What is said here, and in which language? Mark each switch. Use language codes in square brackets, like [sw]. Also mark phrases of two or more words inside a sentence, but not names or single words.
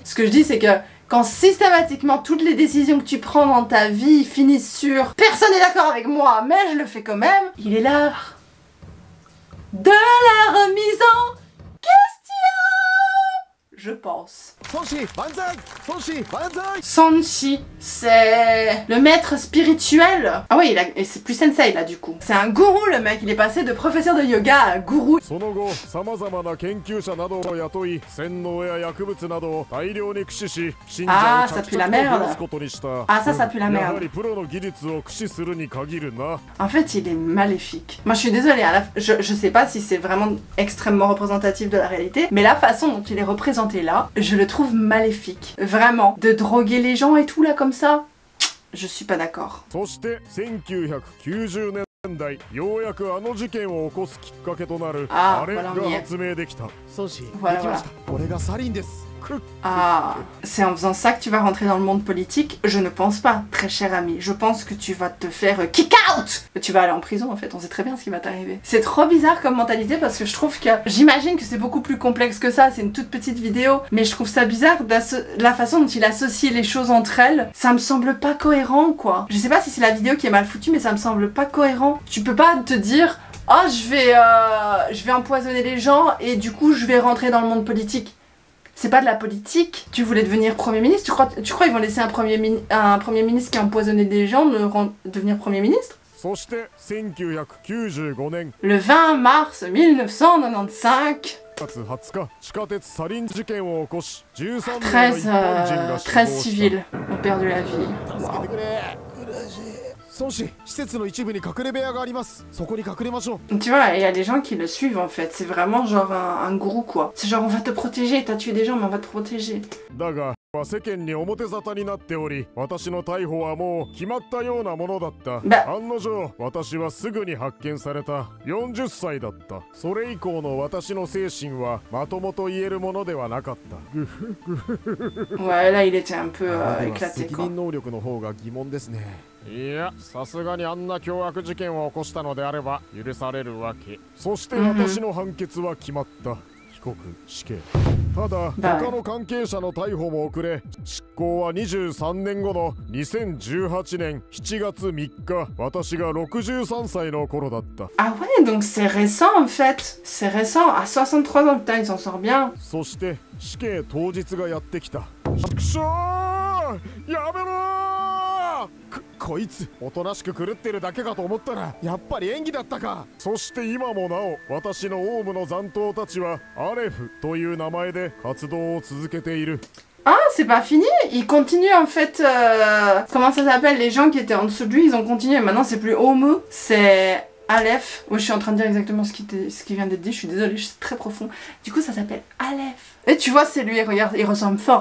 [fr] Ce que je dis c'est que quand systématiquement toutes les décisions que tu prends dans ta vie finissent sur personne n'est d'accord avec moi, mais je le fais quand même, il est l'heure de la remise en question. je pense. [ja] Sanshi, banzai! Sanshi, banzai! [fr] Sanshi, c'est le maître spirituel. Ah oui, et c'est plus sensei là du coup. C'est un gourou le mec, il est passé de professeur de yoga à gourou. [ja] その後、様々な研究者などを雇い、洗脳や薬物などを大量に駆使し、信者を着々と増やすことにした。 [fr] Ah, ça pue la [ja] やは [fr] merde. [ja] りプロの技術を駆使するに限るな。 [fr] En fait, il est maléfique. Moi, je suis désolée, je sais pas si c'est vraiment extrêmement représentatif de la réalité, mais la façon dont il est représenté là, je le trouve maléfique. Vraiment. De droguer les gens et tout là comme ça, je suis pas d'accord. [ja] そして1990年代、ようやくあの事件を起こすきっかけとなるあれが発明できた。 [fr] Voilà, voilà. [ja] これがサリンです。 [fr] Ah, c'est en faisant ça que tu vas rentrer dans le monde politique? Je ne pense pas, très cher ami. Je pense que tu vas te faire [en] kick out! [fr] Tu vas aller en prison en fait, on sait très bien ce qui va t'arriver. C'est trop bizarre comme mentalité parce que je trouve que... J'imagine que c'est beaucoup plus complexe que ça, c'est une toute petite vidéo, mais je trouve ça bizarre la façon dont il associe les choses entre elles. Ça me semble pas cohérent quoi. Je sais pas si c'est la vidéo qui est mal foutue, mais ça me semble pas cohérent. Tu peux pas te dire... Oh, je vais empoisonner les gens et du coup je vais rentrer dans le monde politique. C'est pas de la politique. Tu voulais devenir Premier ministre? Tu crois qu'ils vont laisser un premier ministre qui a empoisonné des gens devenir Premier ministre? [ja] そして1995年 [fr] Le 20 mars 1995. [ja] 月20日、地下鉄サリン事件を起こし、13名の一般人が死亡した。 [fr] 13 civils ont perdu la vie. Wow. [ja] 孫子、施設の一部に隠れ部屋があります。そこに隠れましょう。 [fr] Tu vois, il y a des gens qui le suivent en fait. C'est vraiment genre un gourou quoi. C'est genre on va te protéger, t'as tué des gens mais on va te protéger. [ja] だが、世間に表沙汰になっており、私の逮捕はもう決まったようなものだった。案の定、私はすぐに発見された。40歳だった。それ以降の私の精神はまともと言えるものではなかった。 [fr] Ouais, là il était un peu éclaté [ja] 責 [fr] quoi. [ja] 任能力の方が疑問ですね。いや、さすがにあんな凶悪事件を起こしたのであれば許されるわけ。そして私の判決は決まった。被告死刑。ただ、他の関係者の逮捕も遅れ、執行は23年後の2018年7月3日、私が63歳の頃だった。 [fr] Ah ouais, donc c'est récent en fait. C'est récent. À 63 ans, putain, il s'en sort bien. [ja] そして死刑当日がやってきた。くしょー！やめろー！こいつおとなしく狂ってるだけかと思ったらやっぱり演技だったか。そして今もなお私のオウムの残党たちはアレフという名前で活動を続けている。 [fr] Ah, c'est pas fini. Il continue en fait. Comment ça s'appelle? Les gens qui étaient en dessous de lui, ils ont continué. Maintenant, c'est plus Omu, c'est Aleph. Ouais, je suis en train de dire exactement ce qui vient d'être dit. Je suis désolée, c'est très profond. Du coup, ça s'appelle Aleph. Et tu vois, c'est lui. Regarde, il ressemble fort.